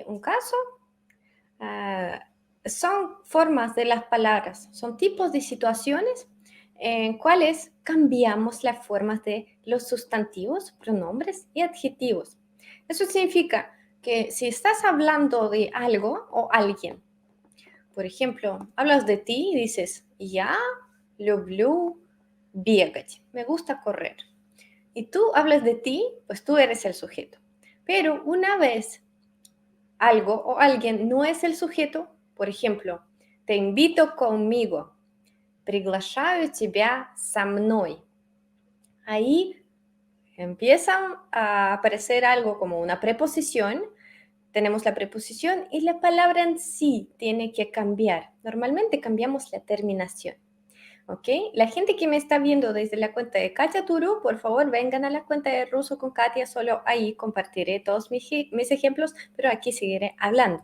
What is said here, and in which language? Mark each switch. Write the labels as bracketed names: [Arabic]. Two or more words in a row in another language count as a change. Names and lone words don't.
[Spanish] Un caso son formas de las palabras, son tipos de situaciones en cuales cambiamos las formas de los sustantivos, pronombres y adjetivos. Eso significa que si estás hablando de algo o alguien, por ejemplo, hablas de ti y dices, [Russian] я люблю бегать, [Spanish] me gusta correr. Y tú hablas de ti, pues tú eres el sujeto. Pero una vez algo o alguien no es el sujeto, por ejemplo, te invito conmigo, [Russian] приглашаю тебя со мной. [Spanish] Ahí empiezan a aparecer algo como una preposición, tenemos la preposición y la palabra en sí tiene que cambiar. Normalmente cambiamos la terminación. ¿Ok? La gente que me está viendo desde la cuenta de Katia Turu, por favor, vengan a la cuenta de Ruso con Katia, solo ahí compartiré todos mis ejemplos, pero aquí seguiré hablando.